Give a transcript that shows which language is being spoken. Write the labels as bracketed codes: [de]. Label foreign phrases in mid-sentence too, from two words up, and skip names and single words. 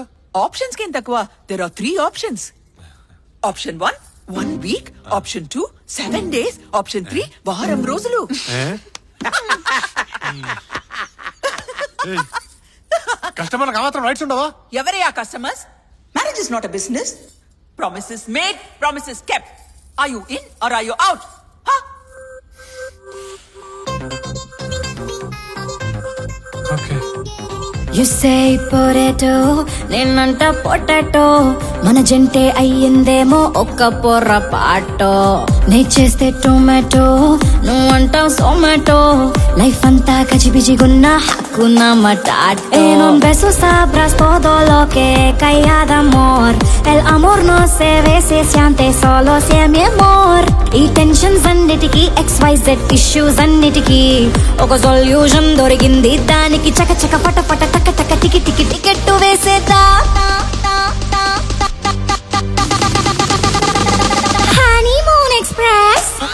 [te] ఆప్షన్స్ కి ఏం తక్కువ? [en] there are 3 options. option 1 1 week, option 2 7 days, [te] ఆప్షన్ 3 వారం రోజులు. కస్టమర్లకు మాత్రం రైట్స్ ఉండవా? ఎవరే ఆ కస్టమర్స్? [en] marriage is not a business. promises made, promises kept. are you in or are you out? okay. You say potato, [te] నేనంట పొటాటో. మన జంటే అయ్యిందేమో ఒక్క పొర్రపాటో. నే చేస్తే టొమాటో, నువ్వంటావు సొమాటో. లైఫ్ అంతా గజిబిజిగున్నా హక్కున్నా మటాటో. [es] E non beso sabrás todo lo que calla de amor. El amor no se ve, se siente solo si es mi amor. [te] ఈ టెన్షన్స్ అన్నిటికీ XYZ ఇష్యూస్ అన్నిటికీ ఒక సొల్యూషన్ దొరికింది. దానికి చక చక పట పట టక టక టికి టికి టికెట్టు వేసేదా. హనీమూన్ ఎక్స్ప్రెస్.